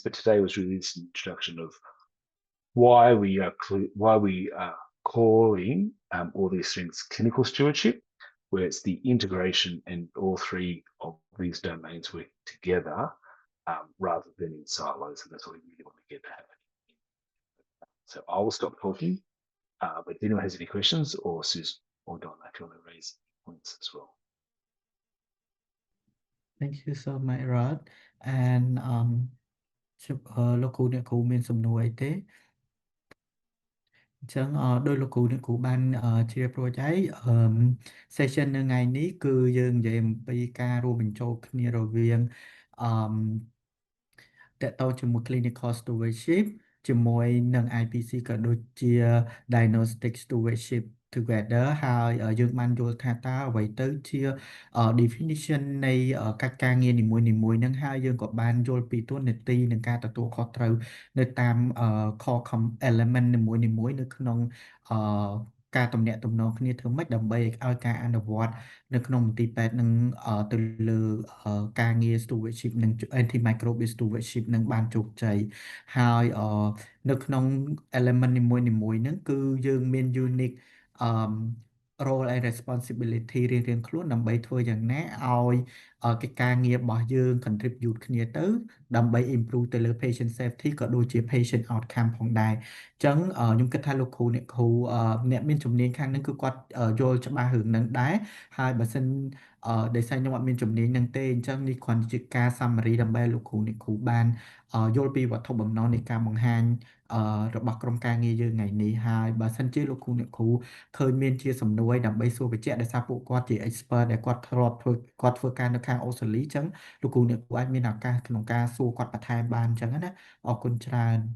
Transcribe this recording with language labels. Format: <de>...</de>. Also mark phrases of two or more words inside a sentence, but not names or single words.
<en>But today was really this introduction of why we are calling all these things clinical stewardship, where it's the integration and all three of these domains working together rather than in silos. And that's what we really want to get to happen. So I will stop talking, but if anyone has any questions, or Susan or Donna, if you want to raise points as well. Thank you so much, Rod.</en> <km>And លោកគ្រូអ្នកគ្រូមានសំណួរអីទេអញ្ចឹងដោយលោកគ្រូអ្នកគ្រូបានជ្រាបរួចហើយsession នៅថ្ងៃនេះគឺយើងនិយាយអំពីការរួមបញ្ចូលគ្នារវាង តកតងជាមួយ</km> <en>clinical stewardship</en> <km>ជាមួយនឹង IPC ក៏ដូចជា</km> <en>diagnostic stewardship together</en> <km>ហើយយើងបានយល់ថាតើអ្វីទៅជា definition នៃកិច្ចការងារនីមួយៗហ្នឹង ហើយយើងក៏បានយល់ពីតួនាទីនិងការទទួលខុសត្រូវនៅតាម</km> <en>core element</en> <km>នីមួយៗនៅក្នុងការទំនាក់ទំនងគ្នាធ្វើម៉េចដើម្បីឲ្យការអនុវត្តនៅក្នុងមន្ទីរពេទ្យនឹងទៅលើការងារ stewardship និង antimicrobial stewardship នឹងបានជោគជ័យហើយនៅក្នុង element នីមួយៗហ្នឹងគឺយើងមាន</km> <en>unique role and responsibility</en> <km>រៀងៗខ្លួនដើម្បីធ្វើយ៉ាងណាឲ្យកិច្ចការងាររបស់យើង contribute គ្នាទៅដើម្បី improve ទៅលើ</km> <en>patient safety</en> <km>ក៏ដូចជា</km> <en>patient outcome</en> <km>ផងដែរអញ្ចឹងខ្ញុំគិតថាលោកគ្រូអ្នកគ្រូអ្នកមានជំនាញខាងហ្នឹងគឺគាត់យល់ច្បាស់រឿងហ្នឹងដែរ ហើយបើសិនដោយសារខ្ញុំអត់មានជំនាញហ្នឹងទេអញ្ចឹងនេះគ្រាន់ជាការ summary ដើម្បីឲ្យលោកគ្រូអ្នកគ្រូបានយល់ពីវត្ថុបំណងនៃការបង្ហាញរបស់ក្រុមការងារយើងថ្ងៃនេះហើយបើសិនជាលោកគ្រូអ្នកគ្រូឃើញមានជាសំណួរដើម្បីសួរបញ្ជាក់ដោយសារពួកគាត់ជា expert ដែលគាត់ធ្លាប់ធ្វើការនៅខាងអូស្ត្រាលីអញ្ចឹងលោកគ្រូអ្នកគ្រូអាចមានឱកាសក្នុងការសួរគាត់បន្ថែមបានអញ្ចឹងណាអរគុណច្រើន</km>